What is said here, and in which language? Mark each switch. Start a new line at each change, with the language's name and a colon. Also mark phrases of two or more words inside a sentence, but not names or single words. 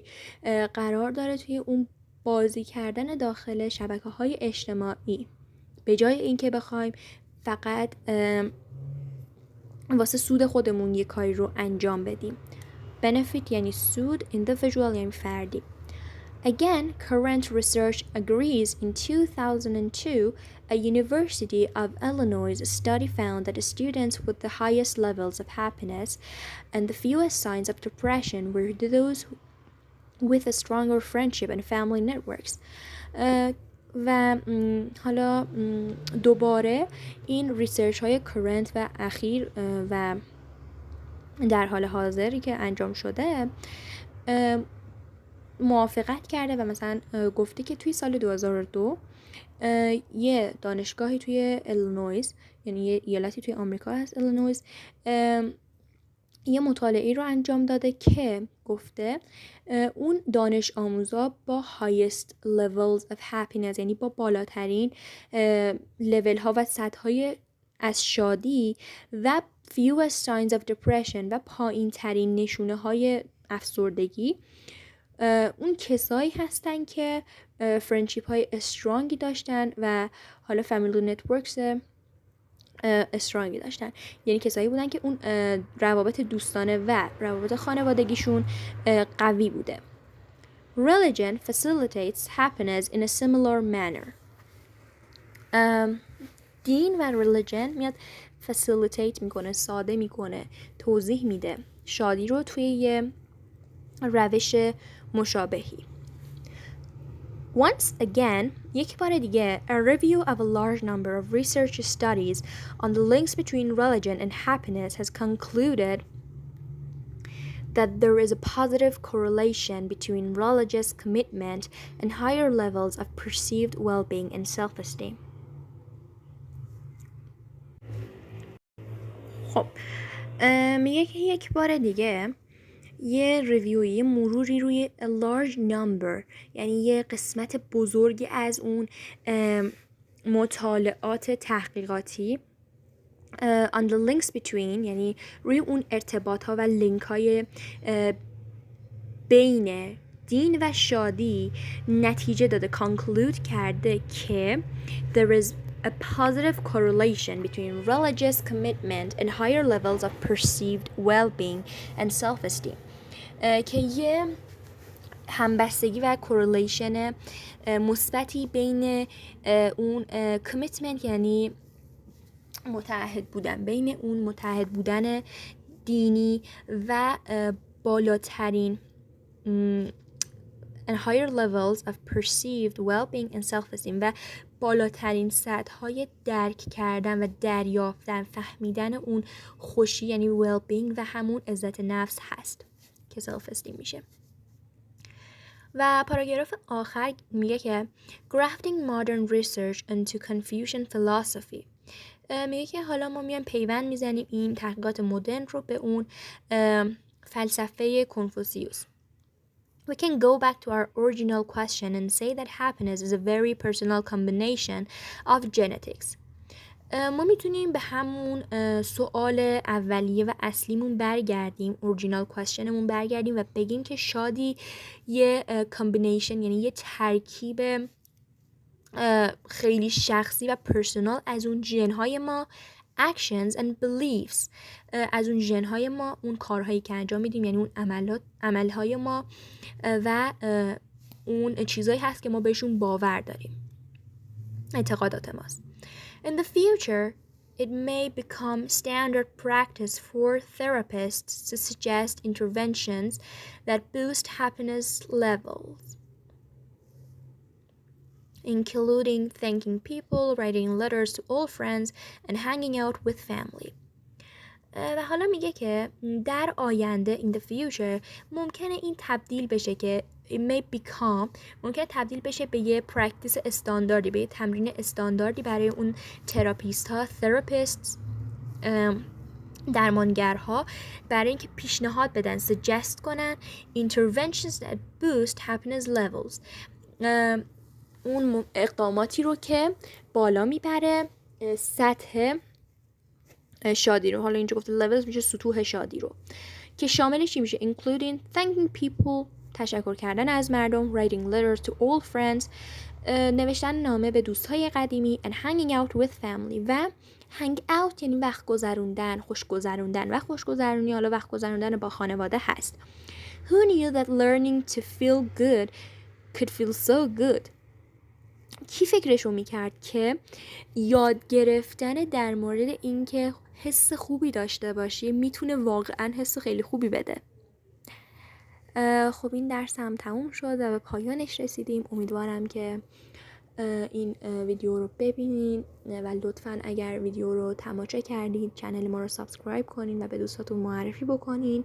Persian: قرار داره توی اون بازی کردن داخل شبکه‌های اجتماعی، به جای اینکه بخوایم فقط واسه سود خودمون یه کاری رو انجام بدیم. benefit یعنی سود، individual یعنی فردی.
English: Again, current research agrees. In 2002, a University of Illinois study found that the students with the highest levels of happiness and the fewest signs of depression were those with a stronger friendship and family networks.
Persian: و حالا دوباره این ریسرچ های کرنت و اخیر و در حال حاضری که انجام شده موافقت کرده و مثلا گفته که توی سال 2002 یه دانشگاهی توی ایلینویز، یعنی یه ایالتی توی آمریکا هست ایلینویز، یه مطالعه رو انجام داده که گفته اون دانش آموزا با
English: highest levels of happiness
Persian: یعنی با بالاترین لیول ها و سطح های از شادی و
English: fewest signs of depression
Persian: و پایین ترین نشونه های افسردگی اون کسایی هستن که فرندشیپ های استرانگی داشتن و حالا
English: family networks
Persian: استرانگی داشتن، یعنی کسایی بودن که اون روابط دوستانه و روابط خانوادگیشون قوی بوده.
English: Religion facilitates happiness in a similar manner.
Persian: دین و religion میاد facilitate میکنه، ساده میکنه، توضیح میده شادی رو توی یه روش مشابهی.
English: Once again,
Persian: یک بار دیگه,
English: a review of a large number of research studies on the links between religion and happiness has concluded that there is a positive correlation between religious commitment and higher levels of perceived well-being and self-esteem.
Persian: خب میگه که یک بار دیگه یه ریویوی، یه مروری روی
English: a large number
Persian: یعنی یه قسمت بزرگی از اون مطالعات تحقیقاتی
English: on the links between
Persian: یعنی روی اون ارتباط ها و لینک های بین دین و شادی نتیجه داده، conclude کرده که
English: there is a positive correlation between religious commitment and higher levels of perceived well-being and self-esteem
Persian: که یه همبستگی و correlation مثبتی بین اون commitment یعنی متعهد بودن، بین اون متعهد بودن دینی و بالاترین
English: and higher levels of perceived well-being and self-esteem
Persian: و بالاترین سطح‌های درک کردن و دریافتن، فهمیدن اون خوشی یعنی well-being و همون عزت نفس هست که self-esteem میشه. و پاراگراف آخر میگه که
English: grafting modern research into Confucian philosophy
Persian: میگه که حالا ما میایم پیوند میزنیم این تحقیقات مدرن رو به اون فلسفه کنفوسیوس.
English: We can go back to our original question and say that happiness is a very personal combination of genetics.
Persian: ما میتونیم به همون سوال اولیه و اصلیمون برگردیم، اورجینال کوشنمون برگردیم و بگیم که شادی یه کامبینیشن، یعنی یه ترکیب خیلی شخصی و پرسونال از اون ژن‌های ما
English: actions and beliefs،
Persian: از اون ژن‌های ما، اون کارهایی که انجام میدیم، یعنی اون عملهای ما و اون چیزایی هست که ما بهشون باور داریم، اعتقادات ماست.
English: In the future, it may become standard practice for therapists to suggest interventions that boost happiness levels, including thanking people, writing letters to old friends, and hanging out with family.
Persian: و حالا میگه که در آینده
English: in the future
Persian: ممکنه این تبدیل بشه که
English: it may become،
Persian: ممکنه تبدیل بشه به یه پرکتیس استانداردی، به یه تمرین استانداردی برای اون تراپیست ها، therapists، درمانگرها، برای اینکه پیشنهاد بدن، suggest کنن
English: interventions that boost happiness levels،
Persian: اون اقداماتی رو که بالا میبره سطح شادی رو. حالا اینجا گفته levels میشه سطوح شادی رو، که شاملش چی میشه؟
English: including thanking people،
Persian: تشکر کردن از مردم،
English: writing letters to old friends،
Persian: نوشتن نامه به دوستای قدیمی،
English: and hanging out with family.
Persian: و
English: hang out
Persian: یعنی وقت گذروندن، خوش گذروندن، و خوش گذرونی حالا وقت گذروندن با خانواده هست.
English: Who knew that learning to feel good could feel so good؟
Persian: کی فکرشو میکرد که یاد گرفتن در مورد اینکه حس خوبی داشته باشی میتونه واقعا حس خیلی خوبی بده. خب این درس هم تموم شد و به پایانش رسیدیم. امیدوارم که این ویدیو رو ببینین و لطفاً اگر ویدیو رو تماشا کردید چنل ما رو سابسکرایب کنین و به دوستاتون معرفی بکنین.